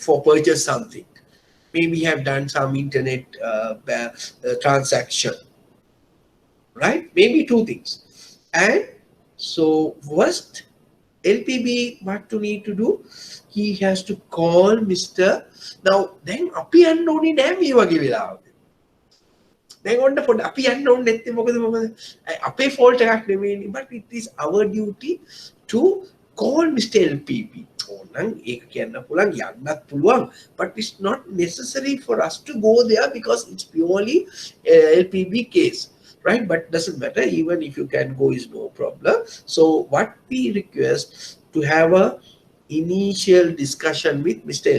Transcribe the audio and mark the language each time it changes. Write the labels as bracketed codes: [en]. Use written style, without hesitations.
[en] For purchase something. Maybe have done some internet transaction, right? Maybe two things. And so first, LPB, what to need to do? He has to call Mr. [si] Now, then, අපි යන්න ඕනේ නෑ මේ වගේ වෙලාවක. දැන් ඔන්න පොඩ්ඩ අපි යන්න ඕනේ නැත්තේ මොකද අපේ fault එකක් නෙමෙයිනේ, [en] but it is our duty to call Mr. LPB. [si] ඕනනම් ඒක කියන්න පුළුවන් යන්නත් පුළුවන්, [en] but it's not necessary for us to go there because it's purely LPB case, right? But doesn't matter, even if you can go is no problem. So what we request to have a initial discussion with Mr.